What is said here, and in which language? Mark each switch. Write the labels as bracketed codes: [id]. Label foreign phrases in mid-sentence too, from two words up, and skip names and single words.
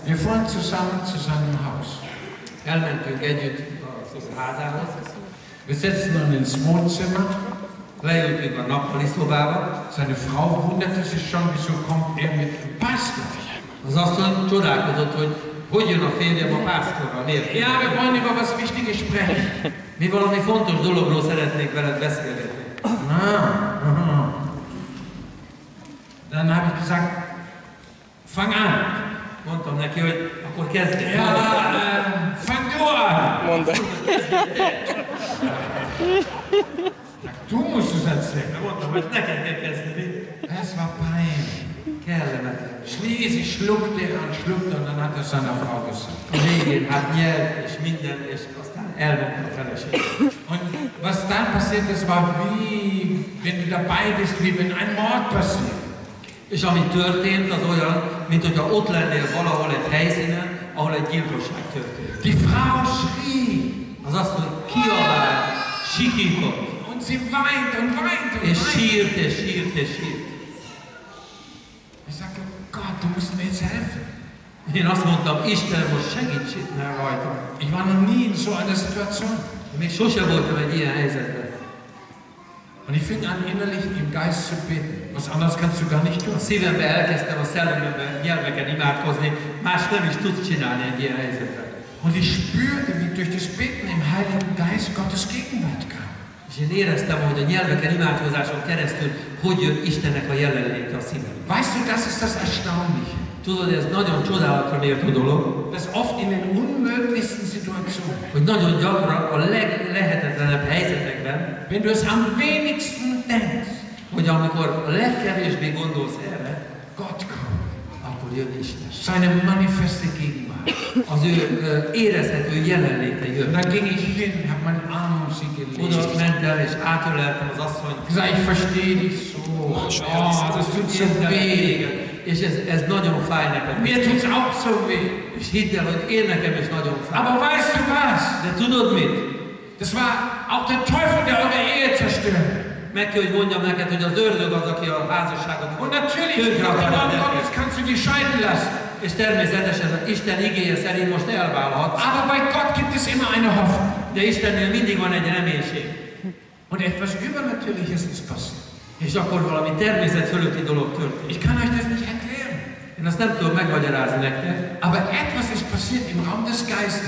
[de] Wir fuhren zusammen zu seinem Haus. [hu] Elmentünk együtt az házához, [de] Wir setzten uns ins Wohnzimmer. [hu] leültünk a nappali szobába, [de] Seine Frau wunderte sich schon, wieso kommt er mit dem Pastor? [hu] az asszony csodálkozott, hogy jön a férjem a pásztorral, miért? [de] Ja, wir wollen über was Wichtiges sprechen. [hu] Mi valami fontos dologról szeretnék veled beszélgetni. [de] Dann habe ich gesagt, fang an. [hu] Mondtam neki, hogy akkor kezdjél. [de] Ja, fang du an. [hu] Mondta. [de] Du musst es erzählen. [hu] Mondtam, hogy neked kell kezdeni. [de] Es war peinlich. [hu] Kellemetlen. [de] Schließlich schluckte er und dann hat er seiner Frau gesagt. [hu] A végén hát nyelt és minden, és aztán elmondta a feleség. [de] Und was dann passiert ist, war wie, wenn du dabei bist, wie wenn ein Mord passiert. [hu] És ami történt, az olyan, mint hogyha ott lennél valahol egy helyszínen, ahol egy gyilkosság történt. [de] Die Frau schrie [hu] Az azt mondja, kiabált, sikított, [de] und sie weint und weint und [hu] és [de] weint. [hu] sírt, és sírt, és sírt. [de] Ich sagte, Gott, du musst mir jetzt helfen. [hu] Én azt mondtam, Isten, most segítségnél rajtam. [de] Ich war noch nie in so einer Situation. [hu] Még sose voltam egy ilyen helyzetben. [de] Und ich fing an, innerlich im Geist zu beten. Was anderes kannst du gar nicht tun. [hu] A szívembe elkezdtem a szellemben nyelveken imádkozni, más nem is tudsz csinálni egy ilyen helyzetben. [de] Und ich spürte, wie durch das Beten im Heiligen Geist Gottes Gegenwart kam. [hu] És én éreztem, hogy a nyelveken imádkozáson keresztül, hogy jön Istennek a jelenléte a szívembe. [de] Weißt du, das ist das Erstaunliche. [hu] Tudod, ez nagyon csodálatra méltó dolog, [de] Dass oft in den unmöglichsten Situationen, [hu] hogy nagyon gyakran a leglehetetlenebb helyzetekben, [de] wenn du es am wenigsten denkst, [hu] hogy amikor a legkevésbé gondolsz erre, [de] Gott kommt. [hu] akkor jön Isten. [de] Seine manifeste Gegenwart. [hu] Az ő érezhető jelenléte [de] Und [hu] jön. [de] dann ging ich hin, habe meinen Arm um sie [hu] Oda [de] gelegt. [hu] mentem és átöleltem az asszonyt. [de] Ich sage, ich verstehe dich so. Oh, das tut so weh. [hu] És ez nagyon fáj neked. [de] Mir tut's auch so weh. [hu] És hidd el, hogy én nekem is nagyon fáj. [de] Aber weißt du was? [hu] De tudod mit? [de] Das war auch der Teufel, der eure Ehe zerstört. [hu] Meg kell, hogy mondjam neked, hogy az ördög az, aki a házasságot [de] Und natürlich, nach dem Wort Gottes kannst du dich scheiden lassen. [hu] És természetesen az Isten igéje szerint most elválhatsz. [de] Aber bei Gott gibt es immer eine Hoffnung. [hu] De Istennél mindig van egy reménység. [de] Und etwas Übernatürliches ist passiert. [hu] És akkor valami természet fölötti dolog történt. [de] Ich kann euch das nicht erklären. [hu] Én azt nem tudom megmagyarázni nektek. [de] Aber etwas ist passiert im Raum des Geistes.